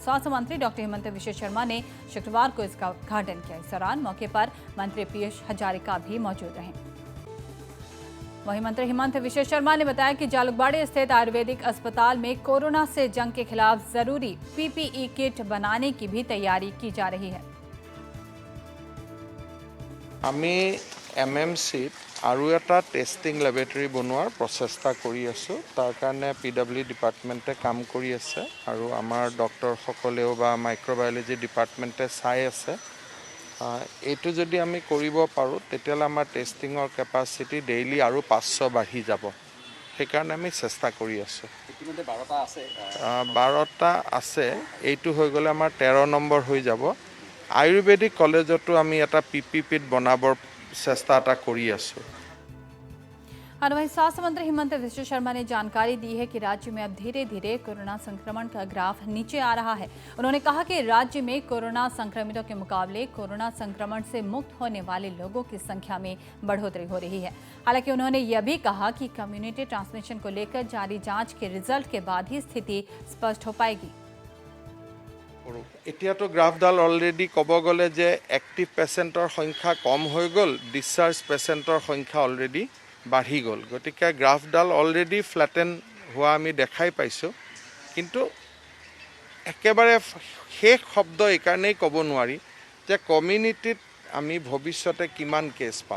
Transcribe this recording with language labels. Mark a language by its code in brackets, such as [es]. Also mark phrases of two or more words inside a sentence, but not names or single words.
[hi] स्वास्थ्य मंत्री डॉक्टर हिमंत विश्व शर्मा ने शुक्रवार को इसका उद्घाटन किया। इस दौरान मौके पर मंत्री पीयूष हजारिका भी मौजूद रहे। वहीं मंत्री हिमंत विश्व शर्मा ने बताया कि जालूगढ़ स्थित आयुर्वेदिक अस्पताल में कोरोना से जंग के खिलाफ जरूरी पीपीई किट बनाने की भी तैयारी की जा रही है। [as] আমি এমএমচিত আৰু এটা [en] testing laboratory [as] বনোৱাৰ প্ৰচেষ্টা কৰি আছোঁ। তাৰ কাৰণে [en] PWD department [as] কাম কৰি আছে আৰু আমাৰ ডক্টৰসকলেও বা [en] microbiology department [as] চাই আছে। এইটো যদি আমি কৰিব পাৰোঁ তেতিয়াহ'লে আমাৰ [en] testing capacity daily [as] আৰু 500 বাঢ়ি যাব। সেইকাৰণে আমি চেষ্টা কৰি আছোঁ। 12টা আছে, এইটো হৈ গ'লে আমাৰ 13 নম্বৰ হৈ যাব। আয়ুৰ্বেদিক কলেজতো আমি এটা পিপিপিট বনাবৰ চেষ্টা এটা কৰি আছোঁ। [hi] और वहीं स्वास्थ्य मंत्री हिमंत विश्व शर्मा ने जानकारी दी है कि राज्य में अब धीरे धीरे कोरोना संक्रमण का ग्राफ नीचे आ रहा है। उन्होंने कहा कि राज्य में कोरोना संक्रमितों के मुकाबले कोरोना संक्रमण से मुक्त होने वाले लोगों की संख्या में बढ़ोतरी हो रही है। हालांकि उन्होंने यह भी कहा कि [en] community transmission [hi] को लेकर जारी जांच के रिजल्ट के बाद ही स्थिति स्पष्ट हो पाएगी। [as] এতিয়াতো গ্ৰাফডাল অলৰেডি ক'ব গ'লে যে [en] active patient [as] সংখ্যা কম হৈ গ'ল, [en] discharge patient [as] সংখ্যা অলৰেডি বাঢ়ি গ'ল। গতিকে গ্ৰাফডাল [en] already flatten [as] হোৱা আমি দেখাই পাইছোঁ। কিন্তু একেবাৰে শেষ শব্দ এইকাৰণেই ক'ব নোৱাৰি যে কমিউনিটিত আমি ভৱিষ্যতে কিমান কেছ পাওঁ।